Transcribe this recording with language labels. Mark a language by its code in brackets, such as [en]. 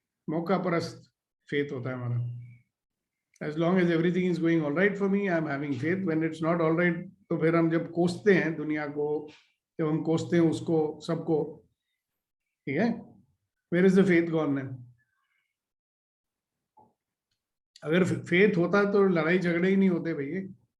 [hi] मौका परस्त faith होता है हमारा. [en] As long as everything is going all right for me, I'm having faith. [hi] When it's not all right, तो फिर हम जब कोसते हैं दुनिया को, जब हम कोसते हैं उसको सबको, ठीक है? [en] Where is the faith gone then? [hi] अगर faith होता तो लड़ाई झगड़े ही नहीं होते भैया.